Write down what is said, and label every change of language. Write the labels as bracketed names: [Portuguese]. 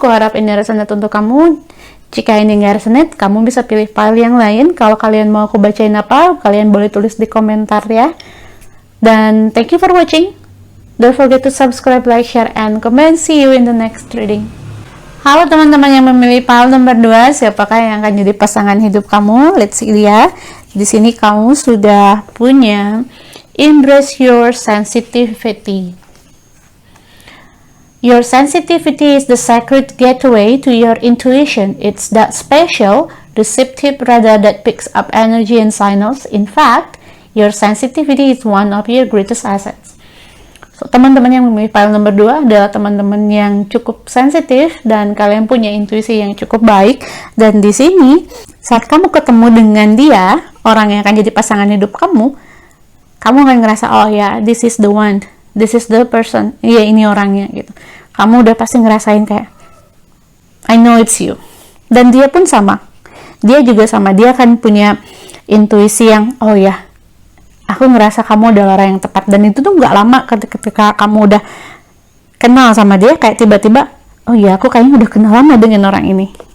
[Indonesian] Aku harap ini resonate untuk kamu. Jika ini nggak resonate, kamu bisa pilih file yang lain. Kalau kalian mau aku bacain apa, kalian boleh tulis di komentar ya. [English] Dan thank you for watching. Don't forget to subscribe, like, share, and comment. See you in the next reading. [Indonesian] Halo teman-teman yang memilih file nomor 2, siapakah yang akan jadi pasangan hidup kamu? [English] Let's see [Indonesian] ya. Di sini kamu sudah punya [English] embrace your sensitivity. Your sensitivity is the sacred gateway to your intuition. It's that special, receptive radar that picks up energy and signals. In fact, Your sensitivity is one of your greatest assets. [Indonesian] So, teman-teman yang memilih pile nomor 2 adalah teman-teman yang cukup sensitif dan kalian punya intuisi yang cukup baik. Dan di sini, saat kamu ketemu dengan dia, orang yang akan jadi pasangan hidup kamu akan ngerasa, oh ya, [English] this is the one, this is the person, [Indonesian] iya ini orangnya gitu. Kamu udah pasti ngerasain kayak, [English] I know it's you. [Indonesian] Dan dia pun sama, dia juga sama, dia akan punya intuisi yang, oh ya, aku ngerasa kamu adalah orang yang tepat. Dan itu tuh gak lama ketika kamu udah kenal sama dia, kayak tiba-tiba, oh ya, aku kayaknya udah kenal lama dengan orang ini.